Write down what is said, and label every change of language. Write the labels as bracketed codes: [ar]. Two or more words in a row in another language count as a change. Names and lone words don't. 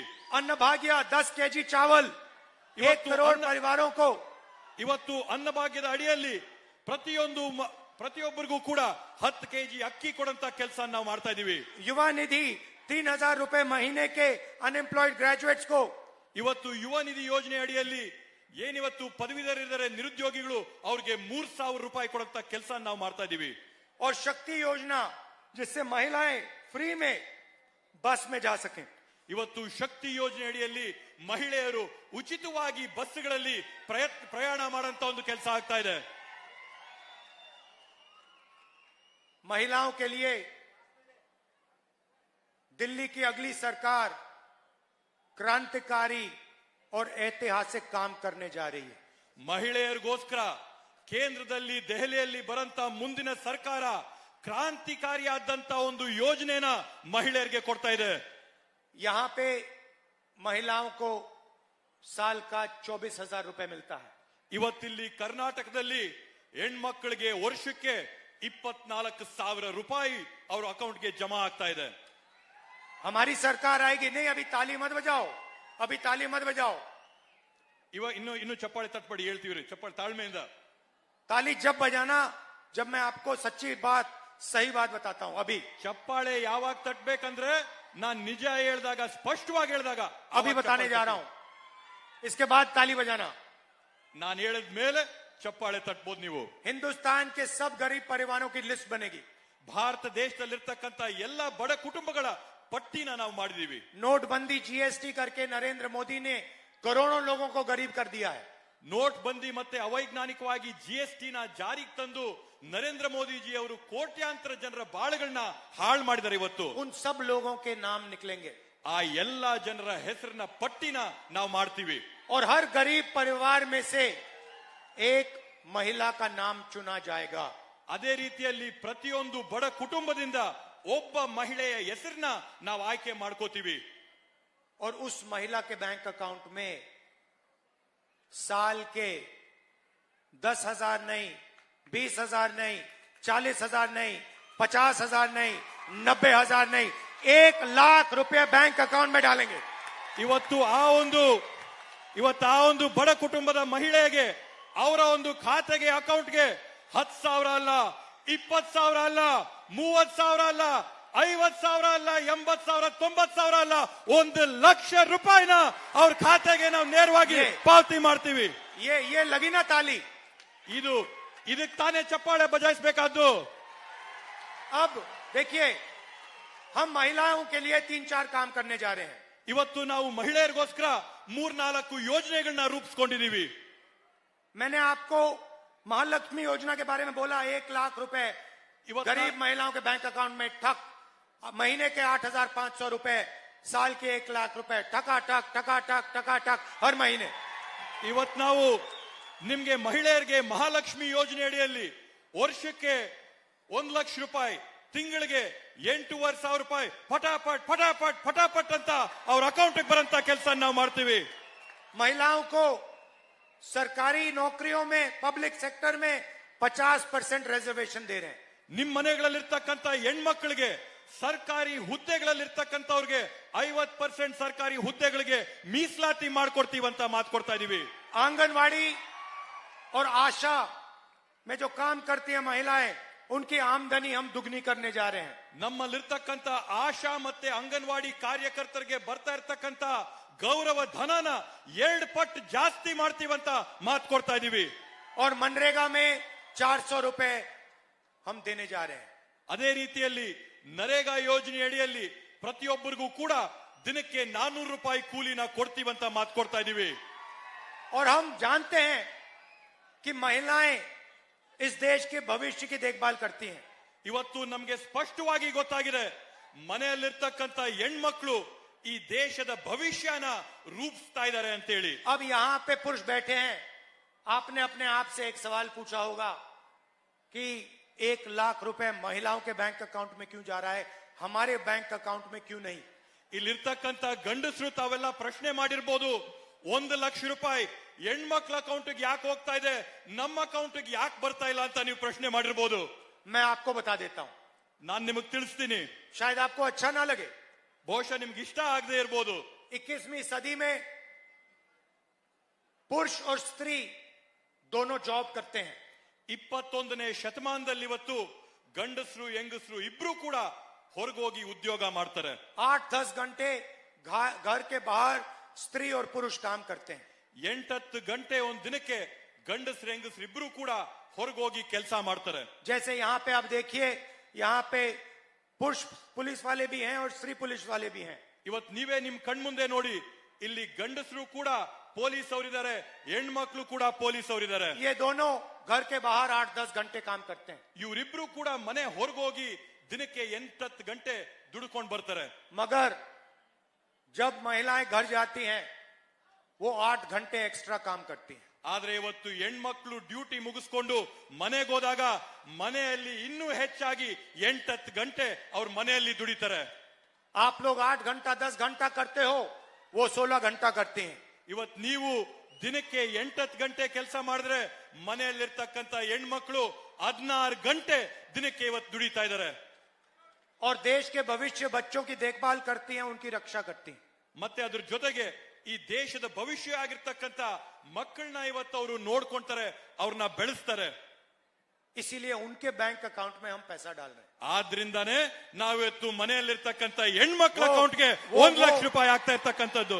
[hi] अन्न भाग्य 10 केजी चावल 1 करोड़ परिवारों को। [kn] ಇವತ್ತು ಅನ್ನಭಾಗ್ಯದ ಅಡಿಯಲ್ಲಿ ಪ್ರತಿಯೊಬ್ಬರಿಗೂ ಕೂಡ 10 ಕೆಜಿ ಅಕ್ಕಿ ಕೊಡುವಂತ ಕೆಲಸ ನಾವು ಮಾಡ್ತಾ ಇದೀವಿ. [hi] युवा निधि 3,000 रुपए महीने के [en] unemployed graduates [hi] को। [kn] ಇವತ್ತು ಯುವ ನಿಧಿ ಯೋಜನೆ ಅಡಿಯಲ್ಲಿ ಏನಿವತ್ತು ಪದವೀಧರಿದ್ದಾರೆ, ನಿರುದ್ಯೋಗಿಗಳು, ಅವ್ರಿಗೆ 3,000 ರೂಪಾಯಿ ಕೊಡುವಂತ ಕೆಲಸ ನಾವು ಮಾಡ್ತಾ ಇದೀವಿ. [hi] और शक्ति योजना जिससे महिलाएं फ्री में बस में जा सकें। [kn] ಇವತ್ತು ಶಕ್ತಿ ಯೋಜನೆ ಅಡಿಯಲ್ಲಿ ಮಹಿಳೆಯರು ಉಚಿತವಾಗಿ ಬಸ್ಗಳಲ್ಲಿ ಪ್ರಯಾಣ ಮಾಡುವಂತ ಒಂದು ಕೆಲಸ ಆಗ್ತಾ ಇದೆ. [hi] महिलाओं के लिए दिल्ली की अगली सरकार क्रांतिकारी और ऐतिहासिक काम करने जा रही है। [kn] ಮಹಿಳೆಯರಿಗೋಸ್ಕರ ಕೇಂದ್ರದಲ್ಲಿ ದೆಹಲಿಯಲ್ಲಿ ಬರಂತ ಮುಂದಿನ ಸರ್ಕಾರ ಕ್ರಾಂತಿಕಾರಿಯಾದಂತ ಒಂದು ಯೋಜನೆನ ಮಹಿಳೆಯರಿಗೆ ಕೊಡ್ತಾ ಇದೆ. [hi] यहां पे महिलाओं को साल का 24,000 रुपए मिलता है. [kn] ಇವತ್ತಿಲ್ಲಿ ಕರ್ನಾಟಕದಲ್ಲಿ ಹೆಣ್ಮಕ್ಳಿಗೆ ವರ್ಷಕ್ಕೆ 24,000 ರೂಪಾಯಿ ಅವರ ಅಕೌಂಟ್ಗೆ ಜಮಾ ಆಗ್ತಾ ಇದೆ. [hi] हमारी सरकार आएगी. नहीं, अभी ताली मत बजाओ, अभी ताली मत बजाओ. [kn] ಇವಾಗ ಇನ್ನು ಚಪ್ಪಾಳೆ ತಟ್ಪಡಿ ಹೇಳ್ತೀವ್ರಿ. ಚಪ್ಪಾಳೆ ತಾಳ್ಮೆಯಿಂದ. [hi] ताली जब बजाना जब मैं आपको सच्ची बात सही बात बताता हूं. अभी [kn] ಚಪ್ಪಾಳೆ ಯಾವಾಗ ತಟ್ಬೇಕಂದ್ರೆ ನಾನ್ ನಿಜ ಹೇಳ್ದಾಗ, ಸ್ಪಷ್ಟವಾಗಿ ಹೇಳ್ದಾಗ [hi] अभी बताने जा रहा हूं. इसके बाद ताली बजाना. [kn] ನಾನು ಹೇಳಿದ ಮೇಲೆ ಚಪ್ಪಾಳೆ ತಟ್ಬೋದು ನೀವು. [hi] हिंदुस्तान के सब गरीब परिवारों की लिस्ट बनेगी. [kn] ಭಾರತ ದೇಶದಲ್ಲಿರ್ತಕ್ಕಂಥ ಎಲ್ಲ ಬಡ ಕುಟುಂಬಗಳ ಪಟ್ಟಿನ ನಾವು ಮಾಡಿದೀವಿ. [hi] नोटबंदी जीएसटी करके नरेंद्र मोदी ने करोड़ों लोगों को गरीब कर दिया है. [kn] ನೋಟ್ ಬಂದಿ ಮತ್ತೆ ಅವೈಜ್ಞಾನಿಕವಾಗಿ ಜಿಎಸ್ಟಿ ನ ಜಾರಿಗೆ ತಂದು ನರೇಂದ್ರ ಮೋದಿಜಿ ಅವರು ಕೋಟ್ಯಾಂತರ ಜನರ ಬಾಳುಗಳನ್ನ ಹಾಳು ಮಾಡಿದ್ದಾರೆ. ಇವತ್ತು [hi] उन सब लोगों के नाम निकलेंगे [kn] ಆ ಎಲ್ಲಾ ಜನರ ಹೆಸರಿನ ಪಟ್ಟಿನ ನಾವು ಮಾಡ್ತೀವಿ. [hi] और हर गरीब परिवार में से एक महिला का नाम चुना जाएगा. [kn] ಅದೇ ರೀತಿಯಲ್ಲಿ ಪ್ರತಿಯೊಂದು ಬಡ ಕುಟುಂಬದಿಂದ ಒಬ್ಬ ಮಹಿಳೆಯ ಹೆಸರನ್ನ ನಾವು ಆಯ್ಕೆ ಮಾಡ್ಕೋತೀವಿ. [hi] और उस महिला के [en] bank account [hi] में साल के 10,000 नहीं, 20,000 नहीं, 40,000 नहीं, 50,000 नहीं, 90,000 नहीं, 1,00,000 रुपए [en] bank account [hi] में डालेंगे. [kn] ಇವತ್ತು ಆ ಒಂದು ಬಡ ಕುಟುಂಬದ ಮಹಿಳೆಗೆ ಅವರ ಒಂದು ಖಾತೆಗೆ ಅಕೌಂಟ್ಗೆ 10,000 ಅಲ್ಲ, 20,000 ಅಲ್ಲ, 30,000 ಅಲ್ಲ, 50,000 ಅಲ್ಲ, 80,000, 90,000 ಅಲ್ಲ, 1,00,000 ರೂಪಾಯಿನ ಅವ್ರ ಖಾತೆಗೆ ನಾವು ನೇರವಾಗಿ ಪಾವತಿ ಮಾಡ್ತೀವಿ. [hi] ये लगी ना ताली. [kn] ಇದಕ್ಕೆ ತಾನೇ ಚಪ್ಪಾಳೆ ಬಜಾಯಿಸಬೇಕಾದ್ದು. [hi] अब देखिए, हम महिलाओं के लिए 3-4 काम करने जा रहे हैं. [kn] ಇವತ್ತು ನಾವು ಮಹಿಳೆಯರಿಗೋಸ್ಕರ 3-4 ಯೋಜನೆಗಳನ್ನ ರೂಪಿಸ್ಕೊಂಡಿದೀವಿ. [hi] मैंने आपको महालक्ष्मी योजना के बारे में बोला. 1,00,000 रुपए गरीब महिलाओं के [en] bank account [hi] में ठक. महीने के 8,500 रुपए, साल के 1,00,000 रुपए ठकाठक ठकाठक ठकाठक हर महीने. [kn] ಇವತ್ತು ನಾವು ನಿಮ್ಗೆ ಮಹಿಳೆಯರಿಗೆ ಮಹಾಲಕ್ಷ್ಮಿ ಯೋಜನೆ ಅಡಿಯಲ್ಲಿ ವರ್ಷಕ್ಕೆ 1,00,000 ರೂಪಾಯಿ, ತಿಂಗಳಿಗೆ 8,500 ರೂಪಾಯಿ ಫಟಾಫಟ್ ಫಟಾಫಟ್ ಫಟಾಫಟ್ ಅಂತ ಅವ್ರ ಅಕೌಂಟ್ ಬರಂತ ಕೆಲಸ ನಾವು ಮಾಡ್ತೀವಿ. [hi] महिलाओं को सरकारी नौकरियों में, [en] public sector [hi] में 50% रिजर्वेशन दे रहे हैं. [kn] ನಿಮ್ ಮನೆಗಳಲ್ಲಿರ್ತಕ್ಕಂಥ ಹೆಣ್ಮಕ್ಳಿಗೆ ಸರ್ಕಾರಿ ಹುದ್ದೆಗಳಲ್ಲಿರ್ತಕ್ಕಂಥವ್ರಿಗೆ 50% ಸರ್ಕಾರಿ ಹುದ್ದೆಗಳಿಗೆ ಮೀಸಲಾತಿ ಮಾಡ್ಕೊಡ್ತೀವಂತ ಮಾತು ಕೊಡ್ತಾ ಇದೀವಿ. [hi] आंगनवाड़ी और आशा में जो काम करती है महिलाएं, उनकी आमदनी हम दुगनी करने जा रहे हैं. [kn] ನಮ್ಮಲ್ಲಿರ್ತಕ್ಕಂಥ ಆಶಾ ಮತ್ತೆ ಅಂಗನವಾಡಿ ಕಾರ್ಯಕರ್ತರಿಗೆ ಬರ್ತಾ ಇರ್ತಕ್ಕಂಥ ಗೌರವ ಧನನ 2 ಪಟ್ಟು ಜಾಸ್ತಿ ಮಾಡ್ತೀವಂತ ಮಾತು ಕೊಡ್ತಾ ಇದೀವಿ. [hi] और मनरेगा में 400 रुपए हम देने जा रहे हैं. [kn] ಅದೇ ರೀತಿಯಲ್ಲಿ ನರೇಗಾ ಯೋಜನೆ ಅಡಿಯಲ್ಲಿ ಪ್ರತಿಯೊಬ್ಬರಿಗೂ ಕೂಡ ದಿನಕ್ಕೆ 400 ರೂಪಾಯಿ ಕೂಲಿನ ಕೊಡ್ತೀವಂತ ಮಾತು ಕೊಡ್ತಾ ಇದೀವಿ. [hi] और हम जानते हैं कि महिलाएं इस देश के भविष्य की देखभाल करती हैं. [kn] ಇವತ್ತು ನಮಗೆ ಸ್ಪಷ್ಟವಾಗಿ ಗೊತ್ತಾಗಿದೆ, ಮನೆಯಲ್ಲಿರ್ತಕ್ಕಂಥ ಹೆಣ್ಮಕ್ಳು ಈ ದೇಶದ ಭವಿಷ್ಯನ ರೂಪಿಸ್ತಾ ಇದ್ದಾರೆ ಅಂತೇಳಿ. [hi] अब यहां पे पुरुष बैठे हैं. आपने अपने आप से एक सवाल पूछा होगा कि 1,00,000 रुपए महिलाओं के [en] bank account [hi] में क्यों जा रहा है, हमारे [en] bank account [hi] में क्यों नहीं? [kn] ಇಲ್ಲಿರ್ತಕ್ಕಂಥ ಗಂಡಸರು ತಾವೆಲ್ಲ ಪ್ರಶ್ನೆ ಮಾಡಿರ್ಬೋದು, 1,00,000 ರೂಪಾಯಿ ಹೆಣ್ಮಕ್ಳ ಅಕೌಂಟ್ಗೆ ಯಾಕೆ ಹೋಗ್ತಾ ಇದೆ, ನಮ್ಮ ಅಕೌಂಟ್ಗೆ ಯಾಕೆ ಬರ್ತಾ ಇಲ್ಲ ಅಂತ ನೀವು ಪ್ರಶ್ನೆ ಮಾಡಿರ್ಬೋದು. [hi] मैं आपको बता देता हूं. [kn] ನಾನ್ ನಿಮಗೆ ತಿಳಿಸ್ತೀನಿ. [hi] शायद आपको अच्छा ना लगे, [kn] ಬಹುಶಃ ನಿಮ್ಗೆ ಇಷ್ಟ ಆಗದೆ ಇರ್ಬೋದು. [hi] 21वीं सदी में पुरुष और स्त्री दोनों जॉब करते हैं. [kn] 21ನೇ ಶತಮಾನದಲ್ಲಿ ಇವತ್ತು ಗಂಡಸರು ಹೆಂಗಸರು ಇಬ್ರು ಕೂಡ ಹೊರಗೋಗಿ ಉದ್ಯೋಗ ಮಾಡ್ತಾರೆ. [hi] 8-10 घंटे घर के बाहर स्त्री और पुरुष काम करते हैं. [kn] 8-10 ಗಂಟೆ ಒಂದ್ ದಿನಕ್ಕೆ ಗಂಡಸರು ಹೆಂಗಸರು ಇಬ್ರು ಕೂಡ ಹೊರಗೋಗಿ ಕೆಲಸ ಮಾಡ್ತಾರೆ. [hi] जैसे यहाँ पे आप देखिए, यहाँ पे पुरुष पुलिस वाले भी हैं और स्त्री पुलिस वाले भी हैं. [kn] ಇವತ್ತು ನೀವೇ ನಿಮ್ ಕಣ್ಮುಂದೆ ನೋಡಿ, ಇಲ್ಲಿ ಗಂಡಸರು ಕೂಡ ಪೊಲೀಸ್ ಅವರಿದ್ದಾರೆ, ಹೆಣ್ಮಕ್ಳು ಕೂಡ ಪೊಲೀಸ್ ಅವರಿದ್ದಾರೆ. [hi] ये दोनों घर के बाहर 8-10 घंटे काम करते हैं. [kn] ಇವರಿಬ್ರು ಕೂಡ ಮನೆ ಹೊರಗೋಗಿ ದಿನಕ್ಕೆ 8-10 ಗಂಟೆ ದುಡ್ಕೊಂಡು ಬರ್ತಾರೆ. [hi] मगर जब महिलाएं घर जाती हैं वो 8 घंटे एक्स्ट्रा काम करती हैं। [kn] ಆದ್ರೆ ಇವತ್ತು ಹೆಣ್ಮಕ್ಳು ಡ್ಯೂಟಿ ಮುಗಿಸ್ಕೊಂಡು ಮನೆಗೆ ಹೋದಾಗ ಮನೆಯಲ್ಲಿ ಇನ್ನೂ ಹೆಚ್ಚಾಗಿ 8-10 ಗಂಟೆ ಅವ್ರ ಮನೆಯಲ್ಲಿ ದುಡಿತಾರೆ. [hi] आप लोग 8 घंटा 10 घंटा करते हो, वो 16 घंटा करते हैं। [kn] ಇವತ್ತು ನೀವು ದಿನಕ್ಕೆ 8-10 ಗಂಟೆ ಕೆಲಸ ಮಾಡಿದ್ರೆ ಮನೆಯಲ್ಲಿರ್ತಕ್ಕಂಥ ಹೆಣ್ಮಕ್ಳು 16 ಗಂಟೆ ದಿನಕ್ಕೆ ಇವತ್ತು ದುಡಿತಾ ಇದ್ದಾರೆ. [hi] और देश के भविष्य बच्चों की देखभाल करती हैं, उनकी रक्षा करती हैं। [kn] ಮತ್ತೆ ಅದ್ರ ಜೊತೆಗೆ ಈ ದೇಶದ ಭವಿಷ್ಯ ಆಗಿರ್ತಕ್ಕಂಥ ಮಕ್ಕಳನ್ನ ಇವತ್ತು ಅವರು ನೋಡ್ಕೊಂತಾರೆ, ಅವ್ರನ್ನ ಬೆಳೆಸ್ತಾರೆ. [hi] इसीलिए उनके [en] bank account [hi] में हम पैसा डाल रहे हैं। [kn] ಆದ್ರಿಂದಾನೇ ನಾವಿವತ್ತು ಮನೆಯಲ್ಲಿರ್ತಕ್ಕಂಥ ಹೆಣ್ಮಕ್ಳ ಅಕೌಂಟ್ಗೆ 1 ಲಕ್ಷ ರೂಪಾಯಿ ಆಗ್ತಾ ಇರ್ತಕ್ಕಂಥದ್ದು.